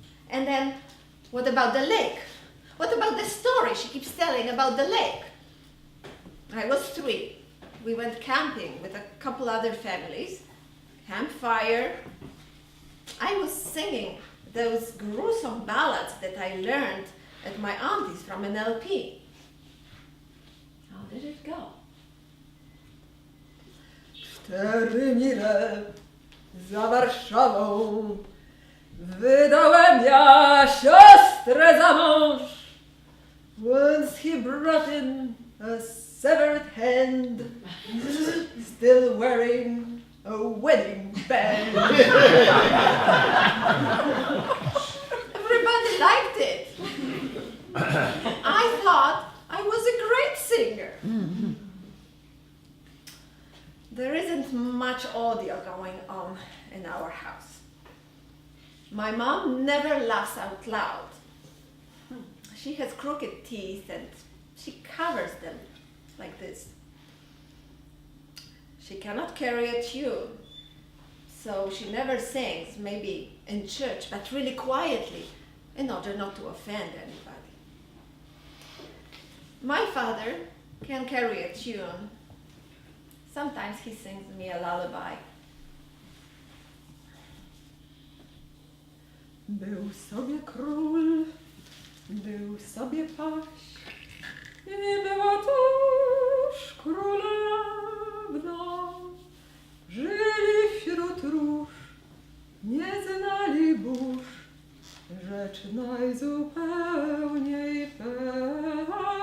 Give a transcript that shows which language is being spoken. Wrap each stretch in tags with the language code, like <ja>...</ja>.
<en>And then, what about the lake? What about the story she keeps telling about the lake? I was 3. We went camping with a couple other families. Campfire. I was singing those gruesome ballads that I learned at my auntie's from an LP. How did it go?</en> <pl>4 mile za Warszawą wydałem ja siostrę za mąż.</pl> <en>Once he brought in a severed hand, still wearing a wedding band. Everybody liked it. I thought I was a great singer. There isn't much audio going on in our house. My mom never laughs out loud. She has crooked teeth and she covers them like this. She cannot carry a tune, so she never sings, maybe in church, but really quietly, in order not to offend anybody. My father can carry a tune. Sometimes he sings me a lullaby.</en> <pl>Był sobie król, był sobie paź i była też królewna. Żyli wśród róż, nie znali burz, rzecz najzupełniej pewna.</pl>